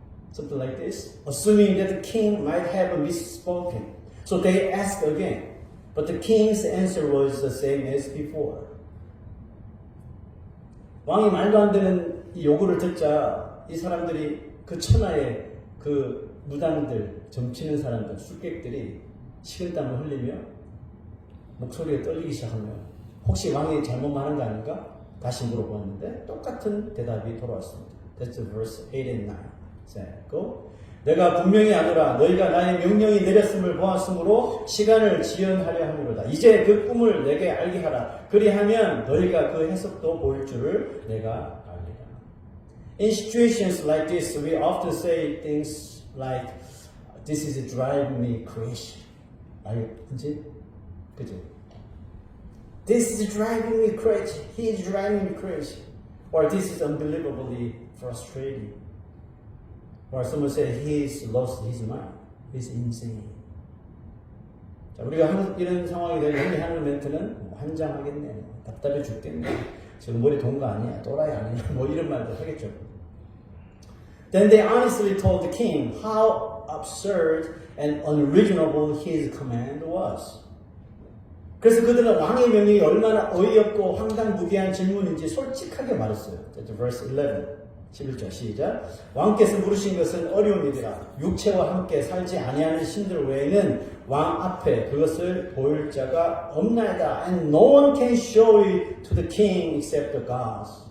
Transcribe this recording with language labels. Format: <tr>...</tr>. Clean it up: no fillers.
<en>Something like this, assuming that the king might have misspoken. So they asked again, but the king's answer was the same as before.</en> <ko>왕이 말도 안 되는 이 요구를 듣자 이 사람들이 그 천하의 그 무당들, 점치는 사람들, 술객들이 식은땀을 흘리며 목소리가 떨리기 시작하며 혹시 왕이 잘못 말한 거 아닌가? 다시 물어보았는데 똑같은 대답이 돌아왔습니다.</ko> <en>That's verse 8 and 9. 자, go.</en> <ko>내가 분명히 아노라 너희가 나의 명령이 내렸음을 보았으므로 시간을 지연하려 함이로다. 이제 그 꿈을 내게 알게 하라. 그리하면 너희가 그 해석도 보일 줄을 내가 알리라.</ko> <en>In situations like this, we often say things like, "This is driving me crazy."</en> <ko>알겠지? 그죠?</ko> <en>This is driving me crazy. He is driving me crazy. Or this is unbelievably frustrating. Or someone said he's lost his mind. He's insane.</en> <ko>자, 우리가 이런 상황이 되면 하는 멘트는 환장하겠네, 답답해 죽겠네, 지금 머리 돈 거 아니야, 또라이 아니야, 뭐 이런 말도 하겠죠.</ko> <en>Then they honestly told the king how absurd and unreasonable his command was.</en> <ko>그래서 그들은 왕의 명령이 얼마나 어이없고 황당무계한 질문인지 솔직하게 말했어요.</ko> <en>Verse 11.</en> <ko>11절 시작. 왕께서 물으신 것은 어려움이더라. 육체와 함께 살지 아니하는 신들 외에는 왕 앞에 그것을 보일 자가 없나이다.</ko> <en>And no one can show it to the king except the gods.</en>